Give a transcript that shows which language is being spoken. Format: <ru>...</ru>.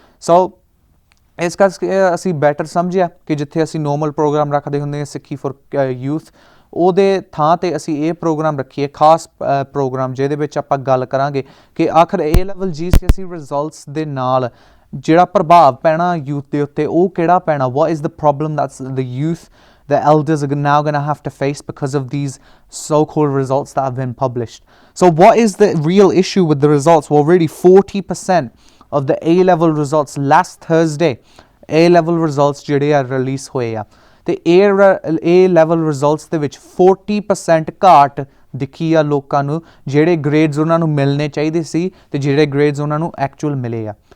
<pa>ਸੋ ਇਸ ਕਰਕੇ ਅਸੀਂ ਬੈਟਰ ਸਮਝਿਆ ਕਿ ਜਿੱਥੇ ਅਸੀਂ ਨੋਰਮਲ ਪ੍ਰੋਗਰਾਮ ਰੱਖਦੇ ਹੁੰਦੇ ਹਾਂ ਸਿੱਖੀ ਫॉर ਯੂਥ, ਉਹਦੇ ਥਾਂ 'ਤੇ ਅਸੀਂ ਇਹ ਪ੍ਰੋਗਰਾਮ ਰੱਖੀਏ, ਖਾਸ ਪ੍ਰੋਗਰਾਮ ਜਿਹਦੇ ਵਿੱਚ ਆਪਾਂ ਗੱਲ ਕਰਾਂਗੇ ਕਿ ਆਖਰ A ਲੈਵਲ GCSE ਰਿਜ਼ਲਟਸ ਦੇ ਨਾਲ ਜਿਹੜਾ ਪ੍ਰਭਾਵ ਪੈਣਾ ਯੂਥ ਦੇ ਉੱਤੇ ਉਹ ਕਿਹੜਾ ਪੈਣਾ।</pa> <en>What is the problem that's the youth the elders are now going to have to face because of these so-called results that have been published. So what is the real issue with the results? Well, really 40% of the A-level results</en> <pa>last Thursday, A-level results ਜਿਹੜੇ ਆ release ਹੋਏ ਆ, ਤੇ A-level results ਦੇ ਵਿੱਚ 40% ਘਾਟ ਦਿਖੀ ਆ ਲੋਕਾਂ ਨੂੰ, ਜਿਹੜੇ ਗ੍ਰੇਡਸ ਉਹਨਾਂ ਨੂੰ ਮਿਲਣੇ ਚਾਹੀਦੇ ਸੀ ਤੇ ਜਿਹੜੇ ਗ੍ਰੇਡਸ ਉਹਨਾਂ ਨੂੰ ਐਕਚੁਅਲ ਮਿਲੇ ਆ।</pa>